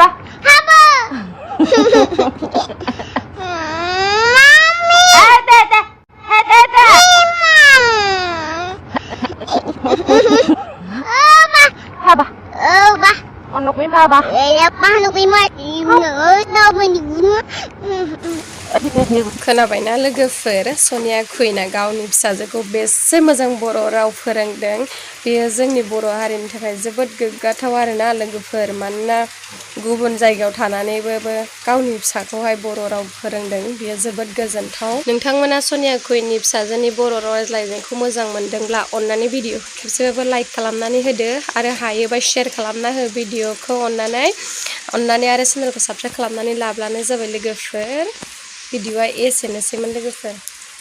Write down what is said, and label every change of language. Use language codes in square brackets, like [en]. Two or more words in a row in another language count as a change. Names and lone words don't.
[tl] 하버. 하바. Ba. 언노 미 하바. Paano kayo [brx] खोनाबायना लोगोफोर सनिया खुइना गावनि फिसाजोखौ बेसे मोजां बर' राव फोरोंदों बेयो जोंनि बर' हारिनि थाखाय जोबोद गोग्गाथाव आरोना लोगोफोर मानोना गुबुन जायगायाव थानानैबो गावनि फिसाखौहाय बर' राव फोरोंदों बेयो जोबोद गोजोनथाव नोंथांमोना सनिया खुइनि फिसाजोनि बर' राव रायज्लायनायखौ मोजां मोनदोंब्ला अन्नानै भिडिअ खेबसेबाबो लाइक खालामनानै होदो आरो हायोबा शेयार खालामना हो भिडिअखौ अन्नानै आरो चेनेलखौ साबस्क्राइब खालामनानै लाब्लानो जाबाय लोगोफोर भिडिअआ एसेनोसैमोन लोगोफोर